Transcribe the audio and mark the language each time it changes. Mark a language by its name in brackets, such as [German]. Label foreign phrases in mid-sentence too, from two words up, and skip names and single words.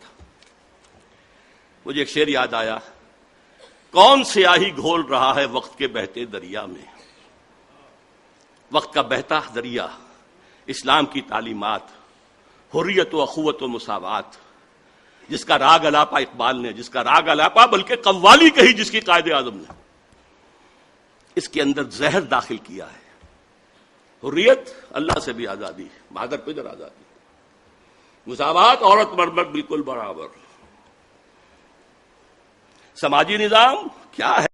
[Urdu] مجھے ایک شعر یاد آیا، کون سیاہی گھول رہا ہے وقت کے بہتے دریا میں، وقت کا بہتا دریا، اسلام کی تعلیمات، حریت و اخوت و مساوات، جس کا راگ الاپا اقبال نے، جس کا راگ الاپا بلکہ قوالی کہی جس کی قائد اعظم نے، اس کے اندر زہر داخل کیا ہے۔ حریت، اللہ سے بھی آزادی، مادر پدر آزادی، مساوات، عورت مرد بالکل برابر. سماجی نظام کیا